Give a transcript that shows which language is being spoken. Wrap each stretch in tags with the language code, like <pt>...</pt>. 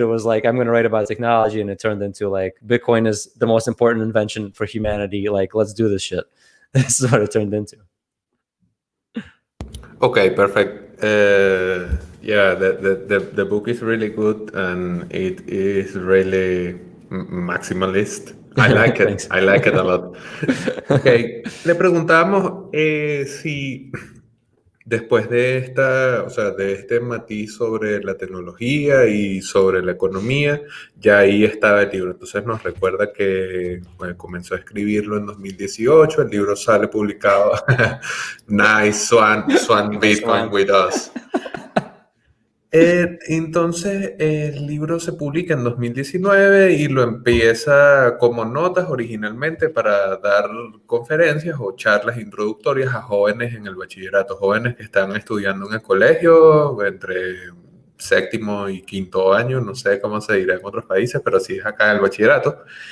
<en>It was like, I'm going to write about technology, and it turned into like, Bitcoin is the most important invention for humanity. Like, let's do this shit. This is what it turned into. Okay, perfect. The book is really good, and it is really maximalist. I like it. I like it a lot.</en> <es>Okay, le preguntábamos si después de de este matiz sobre la tecnología y sobre la economía, ya ahí estaba el libro. Entonces nos recuerda que comenzó a escribirlo en 2018. El libro sale publicado.</es> <en>Nice, Swan Bitcoin with us.</en> <es>Entonces el libro se publica en 2019 y lo empieza como notas originalmente para dar conferencias o charlas introductorias a jóvenes en el bachillerato, jóvenes que están estudiando en el colegio entre séptimo y quinto año, no sé cómo se dirá en otros países, pero así es acá en el bachillerato.</es>